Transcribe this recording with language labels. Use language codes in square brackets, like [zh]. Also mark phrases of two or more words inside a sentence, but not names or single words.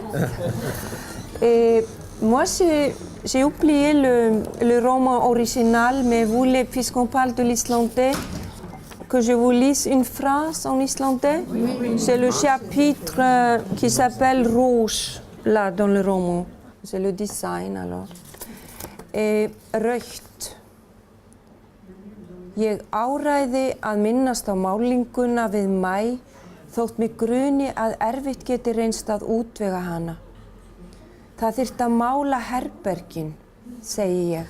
[fr] Et moi j'ai oublié le roman original, mais vous voulez, puisqu'on parle de l'islandais, que je vous lise une phrase en islandais? Oui. C'est le chapitre qui s'appelle Rouge, là dans le roman. C'est le design alors. Et rautt. [is] Ég áræði að minnast á málinguna við maí, þótt mig gruni að erfitt geti reynst að útvega hana. Það þyrfti að mála herbergin, segi ég.